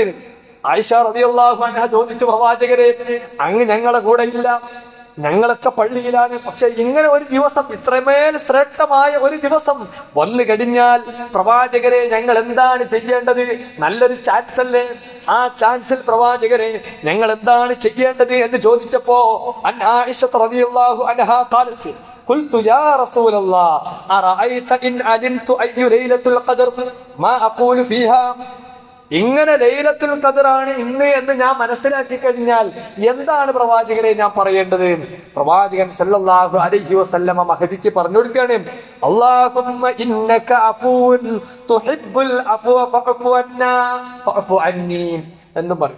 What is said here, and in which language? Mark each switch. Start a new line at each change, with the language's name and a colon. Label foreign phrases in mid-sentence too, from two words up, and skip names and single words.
Malayalam: ആയിഷ
Arabic: رضي الله عنها
Malayalam: ചോദിച്ചു, പ്രവാചകരെ, അങ്ങ് ഞങ്ങളെ കൂടെ ഇല്ല, ഞങ്ങളൊക്കെ പള്ളിയിലാണ്, പക്ഷെ ഇങ്ങനെ ഒരു ദിവസം, ഇത്രമേൽ ശ്രേഷ്ഠമായ ഒരു ദിവസം വന്നു കഴിഞ്ഞാൽ പ്രവാചകരെ ഞങ്ങൾ എന്താണ് ചെയ്യേണ്ടത്? നല്ലൊരു ചാൻസ് അല്ലേ? ആ ചാൻസിൽ പ്രവാചകരെ ഞങ്ങൾ എന്താണ് ചെയ്യേണ്ടത് എന്ന് ചോദിച്ചപ്പോ ആയിഷ
Arabic: رضي الله عنها قالت, قلت يا رسول الله أرأيت إن علمت أي ليلة القدر ما أقول فيها.
Malayalam: ഇങ്ങനെ ലൈലത്തുൽ ഖദറാണ് ഇന്ന് എന്ന് ഞാൻ മനസ്സിലാക്കി കഴിഞ്ഞാൽ എന്താണ് പ്രവാചകരെ ഞാൻ പറയേണ്ടത്?
Arabic: പ്രവാചകൻ صلى الله عليه وسلم
Malayalam: മഹദിക്ക് പറഞ്ഞു കൊടുക്കുകയാണ്,
Arabic: اللهم إنك عفو تحب العفو فاعف عنا فاعف عني
Malayalam: എന്ന് പറയും.